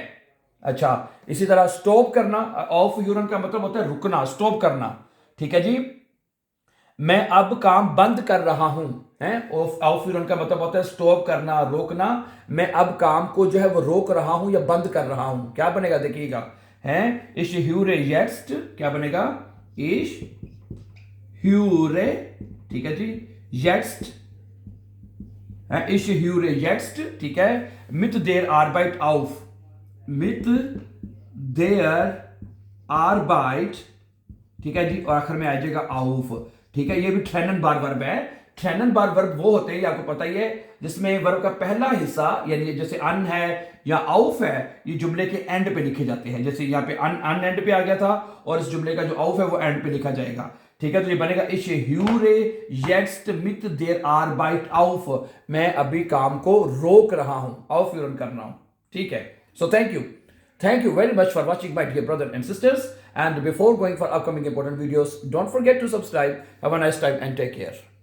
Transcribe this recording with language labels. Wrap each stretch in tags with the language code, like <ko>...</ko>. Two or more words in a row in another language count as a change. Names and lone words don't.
<hi>अच्छा, इसी तरह स्टॉप करना, aufhören का मतलब होता है रुकना, स्टॉप करना, ठीक है जी। मैं अब काम बंद कर रहा हूं, aufhören का मतलब होता है स्टॉप करना, रोकना। मैं अब काम को जो है वो रोक रहा हूं या बंद कर रहा हूं, क्या बनेगा देखिएगा, है</hi> <de>ich höre jetzt,</de> <hi>क्या बनेगा,</hi> <de>ich höre,</de> <hi>ठीक है जी,</hi> <de>jetzt है, ich höre jetzt,</de> <hi>ठीक है,</hi> <de>mit der Arbeit auf, mit der Arbeit,</de> <hi>ठीक है जी, और आखिर में आ जाएगा auf, ठीक है। ये भी ट्रेनन बार वर्ब है। ट्रेनन बार वर्ब वो होते हैं, आपको पता ही है, जिसमें वर्ब का पहला हिस्सा यानी जैसे अन है या आउफ है, ये जुमले के एंड पे लिखे जाते हैं। जैसे यहाँ पे अन एंड पे आ गया था और इस जुमले का जो आउफ है वो एंड पे लिखा जाएगा, ठीक है। तो ये बनेगा</hi> <de>ich höre jetzt mit der Arbeit auf,</de> <hi>मैं अभी काम को रोक रहा हूं, aufhören कर रहा हूं, ठीक है।</hi> <en>सो Thank you very much for watching, my dear brothers and sisters. And before going for upcoming important videos, don't forget to subscribe. Have a nice time and take care.</en>